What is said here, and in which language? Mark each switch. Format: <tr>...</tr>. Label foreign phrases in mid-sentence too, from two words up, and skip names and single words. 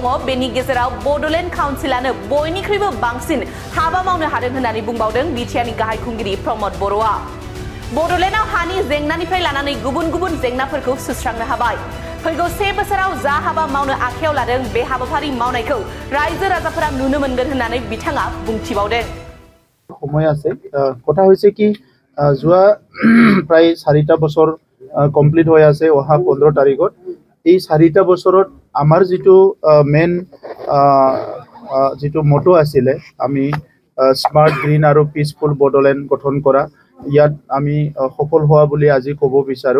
<brx>बेनि गेजेराव बड'लेण्ड काउन्सिलानो बयनिख्रुइबो बांसिन हाबा मावनो हादों होननानै बुंबावदों बिटिआरनि गाहाय खुंगिरि प्रमद बर'आ। बड'लेण्डआव हानि जेंनानिफ्राय लानानै गुबुन गुबुन जेंनाफोरखौ सुस्रांनो हाबाय। फैगौ 1 बोसोराव जा हाबा मावनो आखायाव लादों बे हाबाफारि मावनायखौ रायजो राजाफोरा नुनो मोनगोन होननानै बिथाङा बुंथिबावदों।</brx> <as>সময় আছে কথা হৈছে কি যোৱা প্ৰায় 4টা বছৰ কমপ্লিট হৈ আছে। অহা 15 তাৰিখত এই 4টা বছৰত আমাৰ যিটো মেইন যিটো মটো আছিলে আমি স্মাৰ্ট গ্ৰীণ আৰু পিচফুল বডোলেণ্ড গঠন কৰা, ইয়াত আমি সফল হোৱা বুলি আজি ক'ব বিচাৰোঁ।</as>